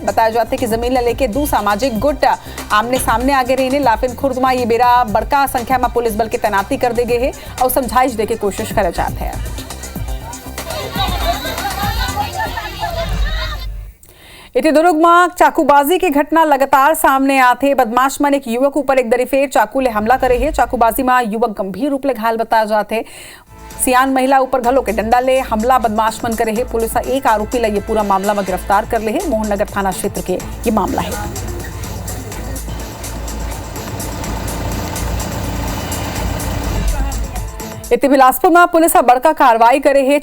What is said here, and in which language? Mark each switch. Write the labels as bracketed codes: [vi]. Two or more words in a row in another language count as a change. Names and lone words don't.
[hne] बताया जाते हैं कि जमीन ला लेके 2 सामाजिक गुट आमने सामने आगे रही। लाफिन खुर्द में ये बेरा बड़का संख्या में पुलिस बल की तैनाती कर दी गई है और समझाइश देके कोशिश करे जाते हैं। इतने दुर्ग में चाकूबाजी की घटना लगातार सामने आते। बदमाश मन एक युवक ऊपर एक दरीफेर चाकू ले हमला करे है। चाकूबाजी में युवक गंभीर रूप ले घायल बताया जाते। सियान महिला ऊपर घलो के डंडा ले हमला बदमाश मन करे है। पुलिस एक आरोपी ला ये पूरा मामला में गिरफ्तार कर ले है। मोहन नगर थाना क्षेत्र के ये मामला है। इतने बिलासपुर में पुलिस बड़का कार्रवाई करे है।